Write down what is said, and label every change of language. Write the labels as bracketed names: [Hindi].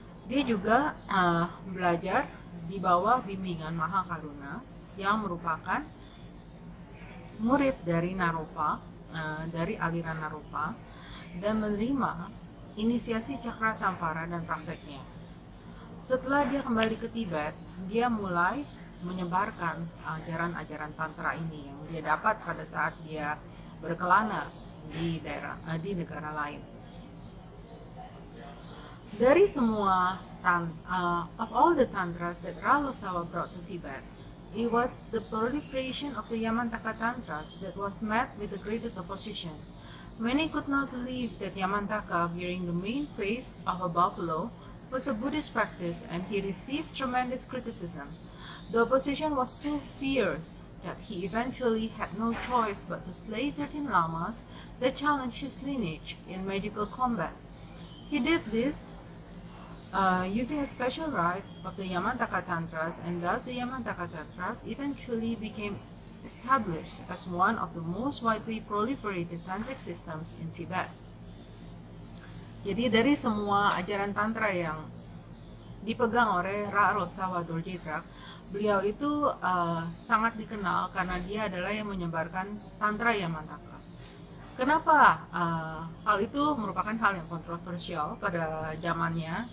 [Indonesian] Dia juga belajar di bawah bimbingan Mahakaruna yang merupakan murid dari Naropa, dari aliran Naropa, dan menerima inisiasi Cakra Sampara dan prakteknya. Setelah dia kembali ke Tibet, dia mulai menyebarkan ajaran-ajaran tantra ini yang dia dapat pada saat dia berkelana di negara lain. Dari semua [English] of all the tantras that Ralosawa brought to Tibet, it was the proliferation of the Yamantaka tantras that was met with the greatest opposition. Many could not believe that Yamantaka, bearing the main face of a buffalo, was a Buddhist practice, and he received tremendous criticism. The opposition was so fierce that he eventually had no choice but to slay 13 lamas that challenged his lineage in magical combat. He did this using a special rite of the Yamantaka Tantras, and thus the Yamantaka Tantras eventually became established as one of the most widely proliferated tantric systems in Tibet. [Indonesian] Jadi dari semua ajaran tantra yang dipegang oleh Ralosawa Dorjidrak, beliau itu sangat dikenal karena dia adalah yang menyebarkan tantra Yamantaka. Kenapa hal itu merupakan hal yang kontroversial pada zamannya?